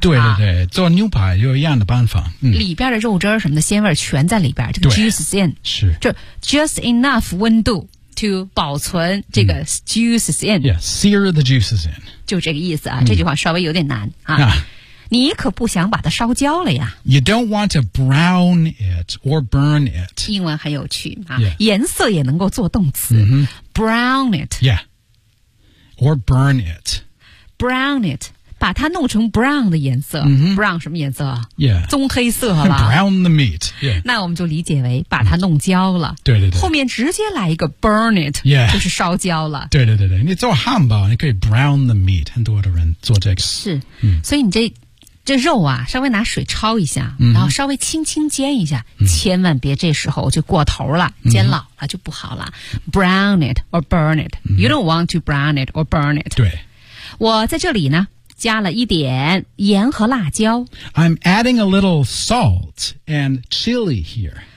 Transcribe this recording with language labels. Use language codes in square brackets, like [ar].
[zh] 对对对做牛排有一样的办法。嗯、里边的肉汁什么的鲜味全在里边这个 [en] juice is in。 [zh] 是。就 [en] just enough [zh] 温度。to 保存这个 [en] juices in. Yes, sear the juices in. [zh] 就这个意思啊，这句话稍微有点难啊。你可不想把它烧焦了呀。 [en] You don't want to brown it or burn it. [zh] 英文很有趣啊，颜色也能够做动词。 [en] Brown it. Yeah. Or burn it. Brown it. [zh] 把它弄成 brown 的颜色、 mm-hmm. brown 什么颜色、 [en] yeah. [zh] 棕黑色吧 [en] brown the meat、yeah. [zh] 那我们就理解为把它弄焦了、 mm-hmm. 对对对后面直接来一个 burn it、 [en] yeah. [zh] 就是烧焦了对对对对你做汉堡你可以 [en] brown the meat [zh] 很多的人做这个是、所以你这肉啊稍微拿水焯一下、 mm-hmm. 然后稍微轻轻煎一下、 mm-hmm. 千万别这时候就过头了、 mm-hmm. 煎老了就不好了 [en] brown it or burn it、 mm-hmm. you don't want to brown it or burn it [zh] 对我在这里呢加了一点盐和辣椒。 [en] I'm adding a little salt and chili here.